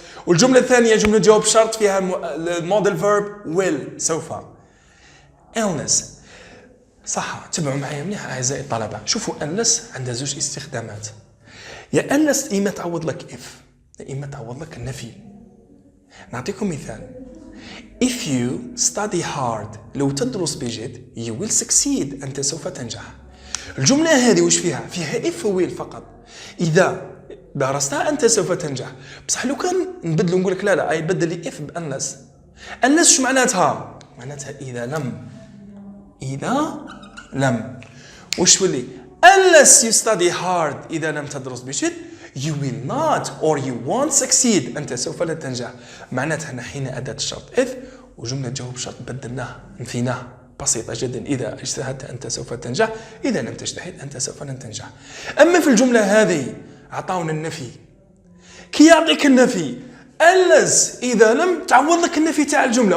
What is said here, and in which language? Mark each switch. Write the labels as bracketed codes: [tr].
[ar] والجملة الثانية جملة جواب شرط فيها الموديل verb will سوف. illness صح. تبعوا معايا مليح أعزائي الطلبة. شوفوا unless عندها زوج استخدامات. يا unless إما تعوض لك if يا إما تعوض لك النفي. نعطيكم مثال. [en] If you study hard [ar] لو تدرس بجد [en] you will succeed [ar] أنت سوف تنجح. الجملة هذه وش فيها؟ فيها if will فقط. إذا درستها أنت سوف تنجح. بصح لو كان نبدل نقول لك لا أي بدل لي if بأنلس. أنلس شو معناتها؟ معناتها إذا لم. إذا لم. وش تولي؟ [en] unless you study hard. [ar] إذا لم تدرس بجد [en] you will not or you won't succeed. [ar] أنت سوف لا تنجح. معناتها نحينا أداة الشرط if وجملة جواب شرط بدلناها نفيناها. بسيطة جدا. إذا اجتهدت أنت سوف تنجح، إذا لم تجتهد أنت سوف لن تنجح. أما في الجملة هذه أعطاونا النفي، كي يعطيك النفي unless إذا لم تعوض لك النفي تاع الجملة.